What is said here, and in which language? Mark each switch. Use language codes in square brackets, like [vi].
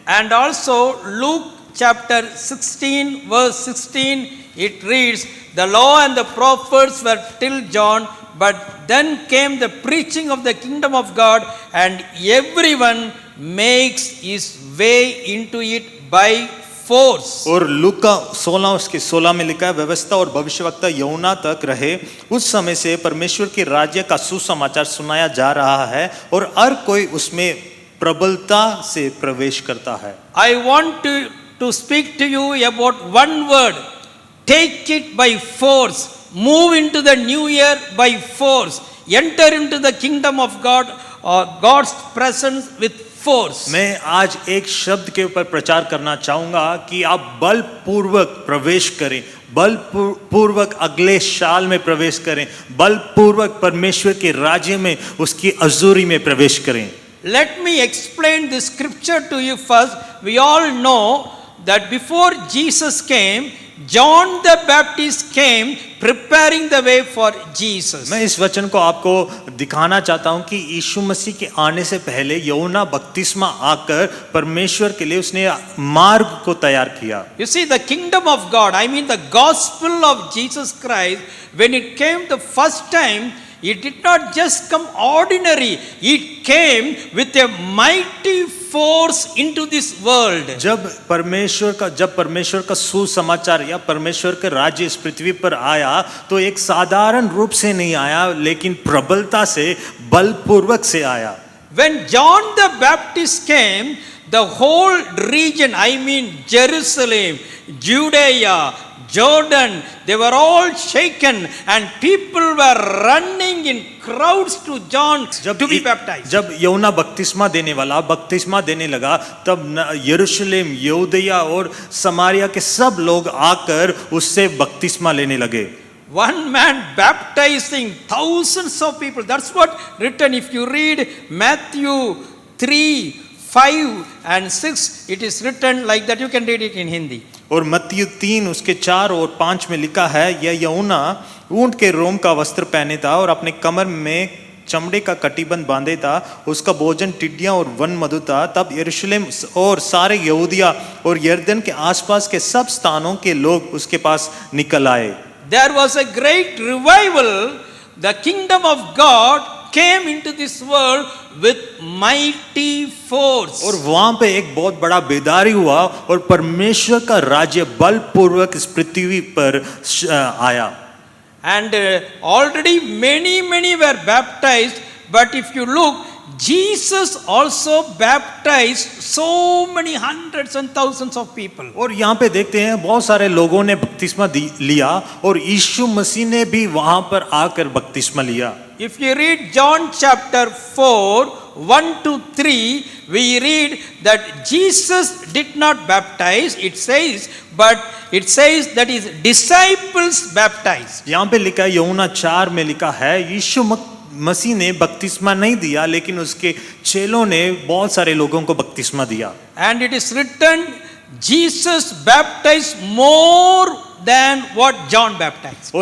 [en] And also Luke chapter 16 verse 16 it reads, the law and the prophets were till John, but then came the preaching of the kingdom of God and everyone makes his way into it by force. [hi] और लूका 16 उसके 16 में लिखा है, व्यवस्था और भविष्यवक्ता यूहन्ना तक रहे उस समय से परमेश्वर के राज्य का सुसमाचार सुनाया जा रहा है और हर कोई उसमें प्रबलता से प्रवेश करता है। [en] I want to speak to you about one word. Take it by force. Move into the new year by force. Enter into the kingdom of God or God's presence with force. [hi] मैं आज एक शब्द के ऊपर प्रचार करना चाहूंगा कि आप बलपूर्वक प्रवेश करें, बलपूर्वक अगले साल में प्रवेश करें, बलपूर्वक परमेश्वर के राज्य में उसकी हजूरी में प्रवेश करें। [en] Let me explain this scripture to you first. We all know that before Jesus came, John the Baptist came preparing the way for Jesus. [hi] मैं इस वचन को आपको दिखाना चाहता हूं कि यीशु मसीह के आने से पहले यूहन्ना बपतिस्मा आकर परमेश्वर के लिए उसने मार्ग को तैयार किया। [en] You see, the kingdom of God, I mean the gospel of Jesus Christ, when it came the first time, it did not just come ordinary, it came with a mighty force into this world. [hi] जब परमेश्वर का सुसमाचार या परमेश्वर का राज्य इस पृथ्वी पर आया तो एक साधारण रूप से नहीं आया लेकिन प्रबलता से, बलपूर्वक से आया। [en] When John the Baptist came, the whole region, I mean Jerusalem, Judea, Jordan, they were all shaken and people were running in crowds to John to be baptized. [hi] जब यूहन्ना बपतिस्मा देने लगा तब यरूशलेम, यहूदिया और समारिया के सब लोग आकर उससे बपतिस्मा लेने लगे। [en] One man baptizing thousands of people. That's what written. If you read Matthew 3, 5 and 6, it is written like that. You can read it in Hindi. [hi] और मत्ती 3 उसके 4 और 5 में लिखा है, यह यूहन्ना ऊंट के रोम का वस्त्र पहने था और अपने कमर में चमड़े का कटीबंध बांधे था, उसका भोजन टिड्डियां और वन मधु था। तब यरूशलेम और सारे यहूदिया और यरदन के आसपास के सब स्थानों के लोग उसके पास निकल आए। [en] There was a great revival. The kingdom of God came into this world with mighty force. [hi] और वहां पे एक बहुत बड़ा बेदारी हुआ और परमेश्वर का राज्य बलपूर्वक इस पृथ्वी पर आया। [en] And already many were baptized, but if you look, Jesus also baptized so many hundreds and thousands of people. [hi] और यहाँ पे देखते हैं बहुत सारे लोगों ने बपतिस्मा लिया और यीशु मसीह ने भी वहां पर आकर बपतिस्मा लिया। [en] If you read John chapter 4, 1 to 3, we read that Jesus did not baptize, but it says that his disciples baptized. [hi] यहाँ पे लिखा है, यूहन्ना 4 में लिखा है, यीशु मसीह ने बपतिस्मा नहीं दिया लेकिन उसके चेलों ने बहुत सारे लोगों को बपतिस्मा दिया। [en] And it is written, Jesus baptized more than what John baptized.